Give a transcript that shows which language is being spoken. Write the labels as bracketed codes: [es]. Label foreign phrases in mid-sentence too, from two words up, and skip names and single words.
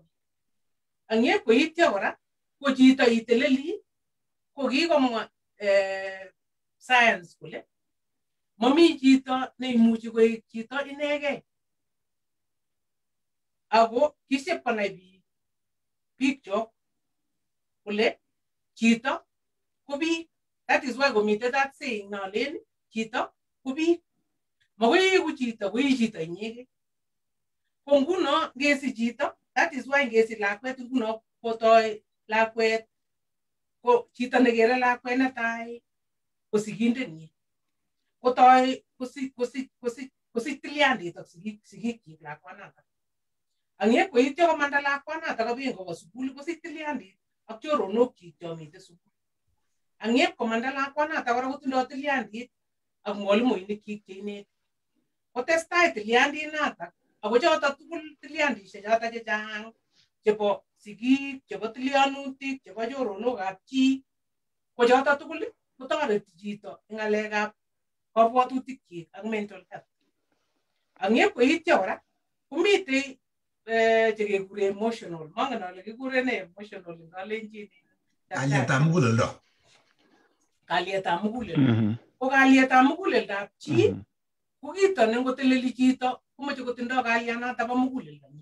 [kln] Ang'e koityo kora ko chito iteleli ko kikomwa science kole mami chito neimuchi koek chito inegei. Ako kisip konai biik chok kole chito ko biik. [en] That is why [kln] komite [en] that saying [kln] nalen chito ko biik. Makoi iku chito ko chito inyegei. Ko nguno ngesi chito, [en] that is why [kln] ngesi lakwet nguno kotoi lakwet ko chito nekere lakwet netai ko sigindenyi. Kotoi kosich tilyandit ak sigikchik lakwanatak. Ang'e koityo komanda lakwanatak kobendi koba sukul kosich tilyandit ak choronokchik chomite sukul. Ang'e komanda lakwanatak kora kotindoi tilyandit ak mwalimuinikchik cheineti. Kotestai tilyandinatak ako choto tugul tilyandishek choto chechang chebo sigik, chebo tilyanutik, chebo choronokab chi, ko choto tugul kotoreti chito eng ng'alekab kabwatutikchik ak [en] mental health. [kln] Ang'e koityo kora komitei chekekure emotional, mangen ale kikure ne emotional eng kalenjin. Kalyetab muguleldo. Kalyetab muguleldo. Ko kalyetab muguleldab chi ko kito ne ngoteleli chito komoche kotindoi kalyanoto bo muguleldonyi.